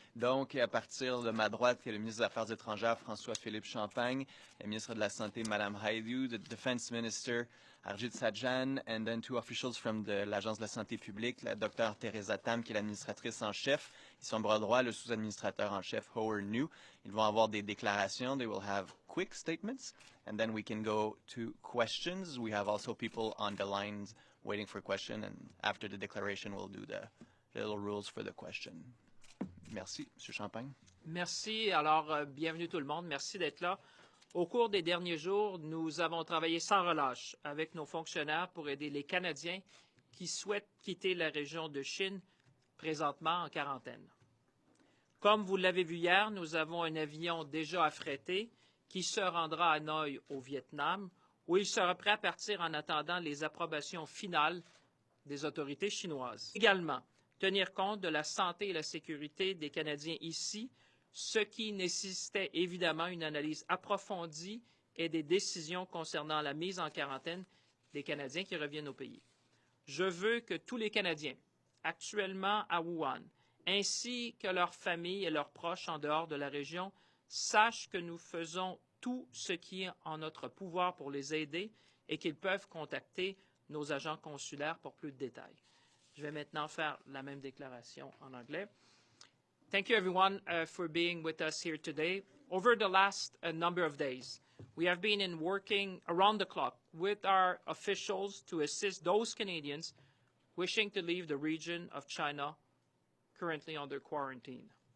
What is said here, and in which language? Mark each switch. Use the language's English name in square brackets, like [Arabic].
[French] Donc, à partir de ma droite, il y a le ministre des Affaires étrangères, François-Philippe Champagne, le ministre de la Santé, Madame Hajdu, [English] the Defense Minister, Harjit Sajjan, and then two officials from [French] l'Agence de la santé publique, la Dr. Teresa Tam, qui est l'administratrice en chef, et son bras droit, le sous-administrateur en chef, Howard New. Ils vont avoir des déclarations. [English] They will have quick statements, and then we can go to questions. We have also people on the lines waiting for questions, and after the declaration, we'll do the little rules for the question. [French] Merci, M. Champagne. Merci. Alors, bienvenue tout le monde. Merci d'être là. Au cours des derniers jours, nous avons travaillé sans relâche avec nos fonctionnaires pour aider les Canadiens qui souhaitent quitter la région de Chine, présentement en quarantaine. Comme vous l'avez vu hier, nous avons un avion déjà affrété qui se rendra à Hanoï, au Vietnam, où il sera prêt à partir en attendant les approbations finales des autorités chinoises. Également, tenir compte de la santé et la sécurité des Canadiens ici, ce qui nécessitait évidemment une analyse approfondie et des décisions concernant la mise en quarantaine des Canadiens qui reviennent au pays. Je veux que tous les Canadiens actuellement à Wuhan, ainsi que leurs familles et leurs proches en dehors de la région, sachent que nous faisons tout ce qui est en notre pouvoir pour les aider et qu'ils peuvent contacter nos agents consulaires pour plus de détails. Je vais maintenant faire la même déclaration en anglais. [English] Thank you, everyone, for being with us here today. Over the last number of days, we have been working around the clock with our officials to assist those Canadians wishing to leave the region of China currently under quarantine.